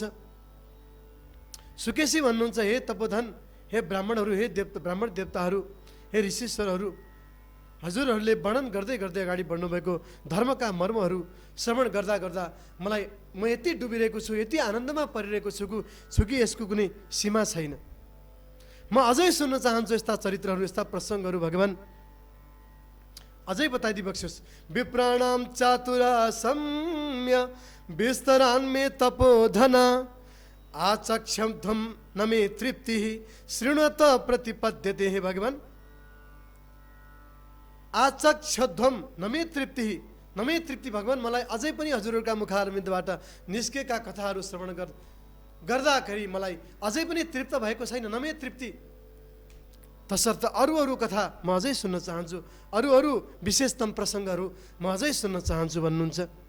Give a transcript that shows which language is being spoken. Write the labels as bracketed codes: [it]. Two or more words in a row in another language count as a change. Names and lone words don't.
[ne] सुकेशी भन्नुहुन्छ, हे तपोधन, हे ब्राह्मणहरू, हे ब्राह्मण देवताहरू, हे ऋषिश्वरहरू, हजुरहरूले वर्णन गर्दै गर्दै अगाडि बढ्नुभएको धर्मका मर्महरू श्रवण गर्दा गर्दा म यति डुबिरहेको छु, यति आनन्दमा परिरहेको छु कि यसको कुनै सीमा छैन। म अझै सुन्न चाहन्छु यस्ता चरित्रहरू, यस्ता प्रसङ्गहरू। भगवान अझै बताइदिबक्सोस्। [sa] विप्राणाम चातुरा सम्य विस्तरान्मे तपोधना आचक्षध्वम न मे तृप्ति शृणुत प्रतिपद्यते। [ne] हे भगवान, [sa] आचक्षध्वम न मे तृप्ति [ne] भगवान, मलाई अझै पनि हजुरहरूका मुखारविन्दबाट निस्केका कथाहरू श्रवण गर्दाखेरि मलाई अझै पनि तृप्त भएको छैन। [sa] न मे तृप्ति, [ne] तसर्थ अरू कथा म अझै सुन्न चाहन्छु, अरू विशेषतम प्रसङ्गहरू म अझै सुन्न चाहन्छु भन्नुहुन्छ।